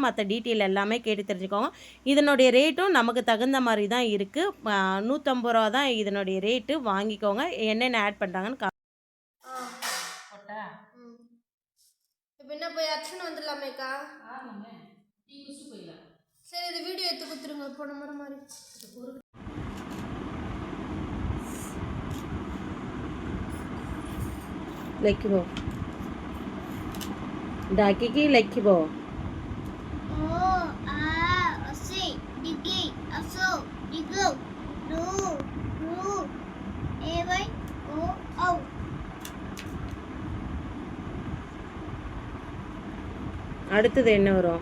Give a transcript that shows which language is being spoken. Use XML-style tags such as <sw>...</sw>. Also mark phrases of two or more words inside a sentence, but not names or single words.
<ta>மற்ற டீட்டெயில் எல்லாமே கேட்டு தெரிஞ்சுக்கோங்க. இதனுடைய ரேட்டும் நமக்கு தகுந்த மாதிரி தான் இருக்குது. 150 ரூபா தான் இதனுடைய ரேட்டு. வாங்கிக்கோங்க. என்னென்ன ஆட் பண்ணுறாங்கன்னு இப்போ என்ன போய் அர்ச்சனை வந்துடலாமேக்கா? போயிடலாம். சரி, இது வீடியோ எடுத்து கொடுத்துருங்க. போன முறை மாதிரி ଲେଖିବ ଡାକିକି ଲେଖିବ। அடுத்தது என்ன வரும்?</ta>